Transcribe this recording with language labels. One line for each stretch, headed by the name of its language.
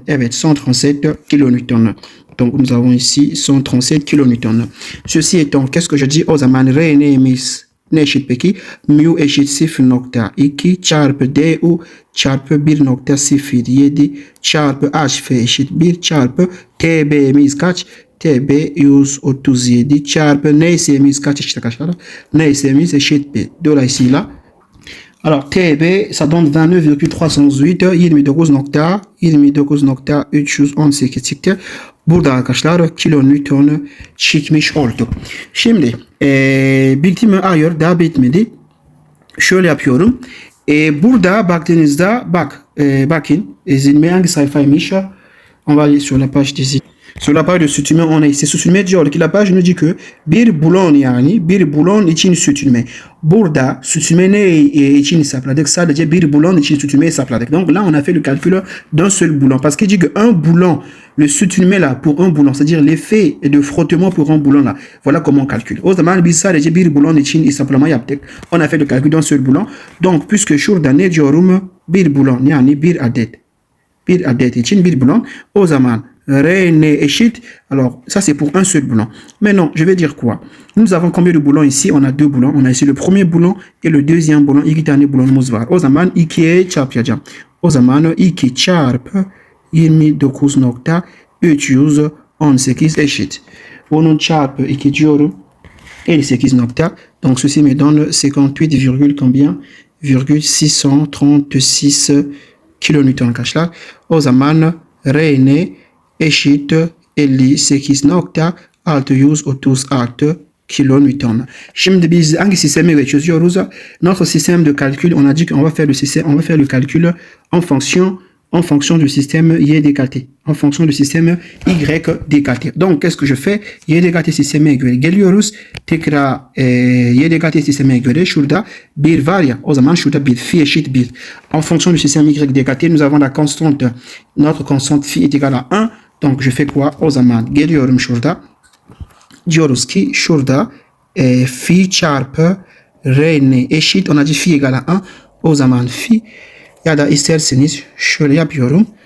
French: Evet, 137 kilonewtons. Donc nous avons ici 137 kilonewtons. Ceci étant, qu'est-ce que je dis?
Turkish: O zaman R'miz ne eşit peki? Mu eşit 0.2 çarpı du çarpı 1.07 çarpı HF eşit 1 çarpı TB'miz kaç? TB 137 çarpı NS'miz kaç eşit arkadaşlar? NS'miz eşit 1. Dolayısıyla
French: alors TB ça donne
Turkish: 29,308 29.318 çıktı. Burada arkadaşlar kilonewton çıkmış oldu. Şimdi bitimi ayır daha bitmedi. Şöyle yapıyorum. Burada baktığınızda bakın zilme hangi sayfaymış?
French: On va aller sur la page des Sur la page de sütülme on a ici sütülme diyor ki la page nous dit que
Turkish: bir bulon yani bir bulon için sütülme. Burada sütülme ne için hesapladık? Sadece bir bulon için sütülme hesapladık.
French: Donc là on a fait le calcul d'un seul boulon parce qu'il dit que un boulon, le sütülme là pour un boulon, c'est-à-dire l'effet de frottement pour un boulon là. Voilà comment on calcule.
Turkish: O zaman biz sadece bir bulon için hesaplama yaptık.
French: On a fait le calcul d'un seul boulon. Donc puisque
Turkish: şurada ne diyorum? Bir bulon yani bir adet. Bir adet için bir bulon. O zaman Rn eşit.
French: Alors, ça c'est pour un seul boulon. Maintenant, je vais dire quoi? Nous avons combien de boulons ici? On a deux boulons. On a ici le premier boulon et le deuxième boulon.
Turkish: İki tane boulonumuz var. O zaman 2'ye çarpacağım. O zaman 2 çarpı 29.318 eşit. Bunun çarpı 2 diyorum. 58 nokta.
French: Donc, ceci me donne 58, combien? 636 kilonewton arkadaşlar.
Turkish: O zaman Rn eşit 58.636 kilonewton. Şimdi biz hangi sistemi çözüyoruz?
French: Notre système de calcul, on a dit qu'on va faire le calcul en fonction en fonction du système Y décalté, en fonction du système Y décalté. Donc, qu'est-ce que je fais?
Turkish: Y décalté système Y geliyoruz. Tekrar Y décalté système Y şurada bir var ya, o zaman şurada bir phi eşit 1.
French: En fonction du système Y décalté, nous avons la constante, notre constante phi est égale à 1. Donc, je fais quoi?
Turkish: O zaman geliyorum şurada. Diyoruz ki şurada phi çarpı Rn eşit,
French: on a dit phi égale à 1.
Turkish: O zaman phi, ya da isterseniz şöyle yapıyorum.